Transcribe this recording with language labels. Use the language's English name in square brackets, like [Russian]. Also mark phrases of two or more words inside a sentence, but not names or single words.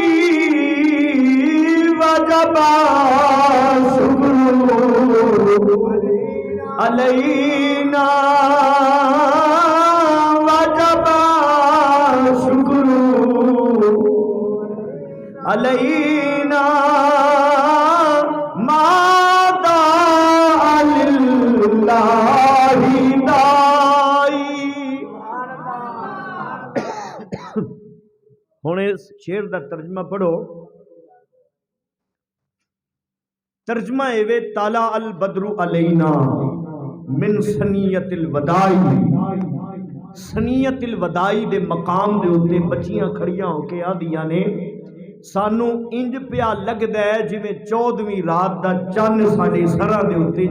[Arabic] وجب الشكر علينا، وجب الشكر علينا، ما دعا لله داعي. [Punjabi] ہن اس شعر دا ترجمہ پڑھو. ترجمہ ایویں, [Arabic] طلع البدر علينا من ثنيات الوداع، ثنيات الوداع [Punjabi] دے مقام دے اتے بچیاں کھڑیاں ہو کے آکھدیاں نے، سانوں انج پیا لگدا ہے جیویں 14ویں رات دا چن ساڈے سراں دے اتے